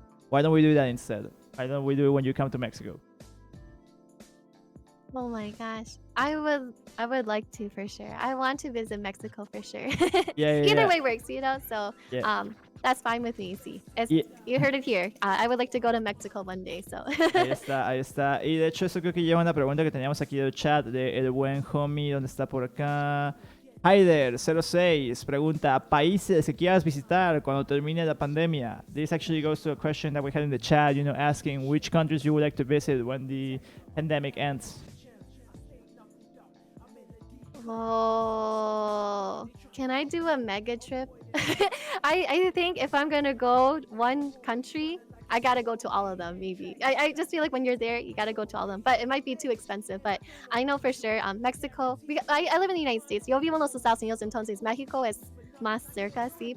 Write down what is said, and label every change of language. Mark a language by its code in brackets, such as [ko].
[en] Why don't we do that instead? Why don't we do it when you come to Mexico? Oh my gosh. I would like to for sure. I want to visit Mexico for sure. Either way works, So that's fine with me. See, you heard it here. I would like to go to Mexico one day. So [es] ahí está. Y de hecho eso creo que lleva una pregunta que teníamos aquí del chat de el buen homie, ¿dónde está por acá? Haider06 pregunta, países que quieras visitar cuando termine la pandemia. [en] This actually goes to a question that we had in the chat, asking which countries you would like to visit when the pandemic ends. Oh, can I do a mega trip? I think if I'm gonna go one country, I gotta go to all of them, maybe. I just feel like when you're there, you gotta go to all of them. But it might be too expensive. But I know for sure, Mexico, I live in the United States. [es] Yo vivo en los Estados Unidos, entonces México es más cerca, sí.